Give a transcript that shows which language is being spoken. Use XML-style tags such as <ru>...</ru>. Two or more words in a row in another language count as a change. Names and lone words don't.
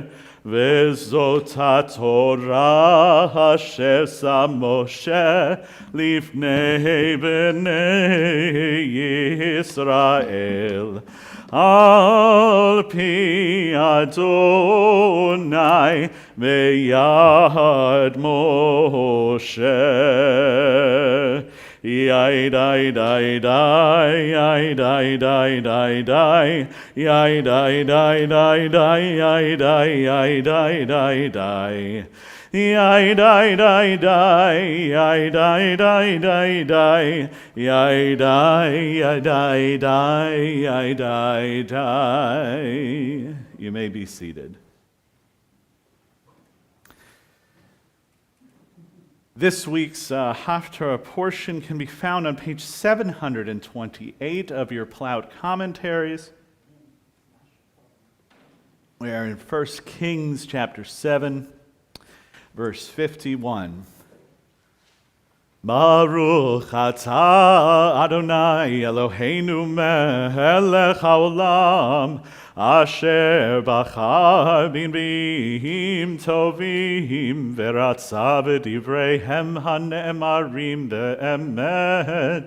<he>וזאת התורה אשר שם משה לפני בני ישראל על פי אדני ביד משה. Yai die die die, yai die die die die, yai die die die die, yai die yai die die die. Yai die die die, yai die die die die, yai die yai die die, yai die die.</he> <en>You may be seated. This week's Haftarah portion can be found on page 728 of your plowed commentaries. We are in 1 Kings chapter 7, verse 51.</en> <he>ברוך אתה אדני אלהינו מלך העולם אשר בחר בנביאים טובים ורצה בדבריהם הנאמרים באמת.</he>